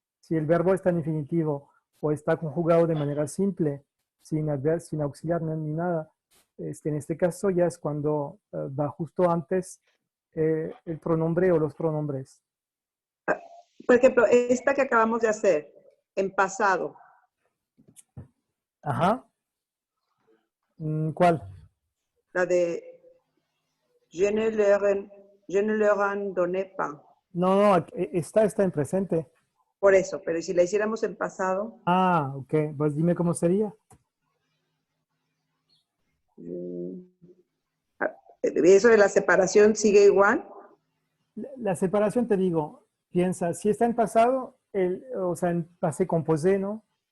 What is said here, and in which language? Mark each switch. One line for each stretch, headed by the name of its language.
Spanish: Si el verbo está en infinitivo o está conjugado de manera simple, sin auxiliar ni nada, en este caso ya es cuando va justo antes el pronombre o los pronombres. Por ejemplo, esta que acabamos de hacer, en pasado. Ajá. ¿Cuál? La de
French: je ne leur en donné pas.
Spanish: No, está en presente. Por eso, pero si la hiciéramos en pasado, Ah, ok. Pues dime cómo sería. eso de la separación sigue igual. La separación, te digo, piensa, si está en pasado, o sea, en passé composé, ¿no?